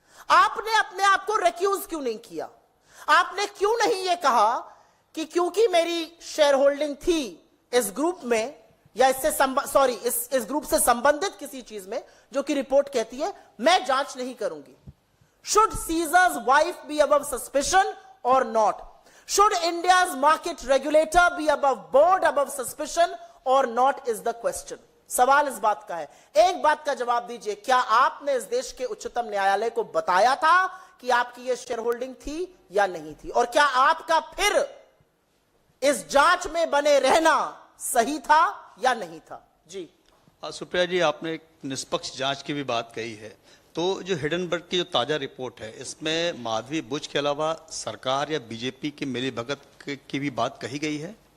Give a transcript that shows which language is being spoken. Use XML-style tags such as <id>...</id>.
<hi>आपने अपने आप को रिक्यूज क्यों नहीं किया? आपने क्यों नहीं यह कहा कि क्योंकि मेरी शेयर होल्डिंग थी इस ग्रुप में या इस ग्रुप से संबंधित किसी चीज में जो कि रिपोर्ट कहती है, मैं जांच नहीं करूंगी?</hi> <en>Should Caesar's wife be above suspicion or not? Should India's market regulator be above board, above suspicion or not is the question.</en> <hi>सवाल इस बात का है। एक बात का जवाब दीजिए, क्या आपने इस देश के उच्चतम न्यायालय को बताया था कि आपकी ये शेयर होल्डिंग थी या नहीं थी? और क्या आपका फिर इस जांच में बने रहना सही था या नहीं था? जी सुप्रिया जी, आपने एक निष्पक्ष जांच की भी बात कही है, तो जो हिडनबर्ग की जो ताजा रिपोर्ट है, इसमें माधवी बुच के अलावा सरकार या बीजेपी की मिलीभगत की भी बात कही गई है?</hi>